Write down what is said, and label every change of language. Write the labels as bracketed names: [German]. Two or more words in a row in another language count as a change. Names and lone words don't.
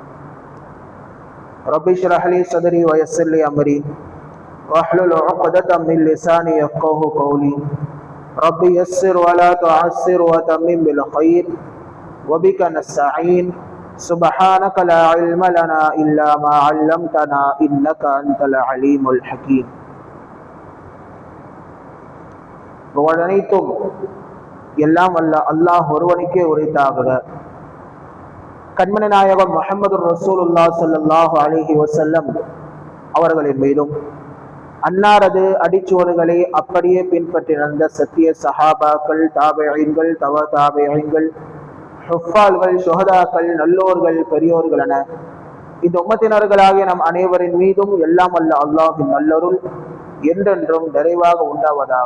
[Arabic] رب اشرح لي صدري ويسر لي أمري واحلل عقدة من لساني يفقهوا قولي. رب يسر ولا تعسر وتمم بالخير وبك نستعين. سبحانك لا علم لنا إلا ما علمتنا إنك أنت العليم الحكيم. [Tamil] புகழனைத்தும் எல்லாம் அல்ல அல்லாஹ் ஒருவனுக்கே உரைத்தாக. கண்மணி நாயகம் முஹம்மது [Arabic] رسول الله صلى الله عليه وسلم [Tamil] அவர்களின் மீதும் அன்னாரது அடிச்சுவடுகளை அப்படியே பின்பற்றி நடந்த சத்திய சஹாபாக்கள், தாபிஈன்கள், தபா தாபிஈன்கள், ஹுஃபால்கள், ஷுஹதாக்கள், நல்லோர்கள், பெரியோர்கள் என இந்த உம்மத்தினர்களாகிய நம் அனைவரின் மீதும் எல்லாம் அல்ல அல்லாஹ்வின் நல்லருள் என்றென்றும் நிறைவாக உண்டாவதாக.